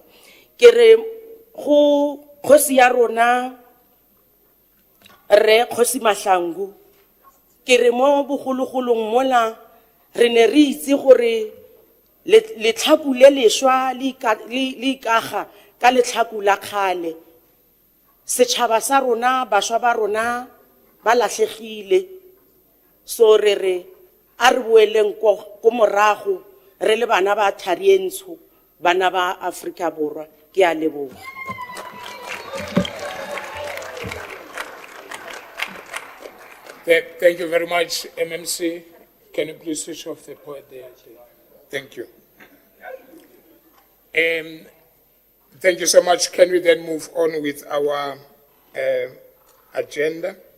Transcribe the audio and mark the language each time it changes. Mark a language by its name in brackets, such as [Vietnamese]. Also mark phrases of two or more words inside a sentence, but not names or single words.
[Tswana] Ke re go kgosi ya rona re Kgosi Mahlangu, ke re mo bogologolong mola re ne re itse gore letlhaku le lešwa le ikaga ka letlhaku la kgale. Setšhaba sa rona, bašwa ba rona ba latlhegile, So re a re boeleng ko morago re le bana ba Thari e Ntsho, bana ba Afrika Borwa. Ke a leboga. [English] Thank you very much, MMC. Can you please switch off the point there? Thank you. Thank you so much. Can we then move on with our agenda?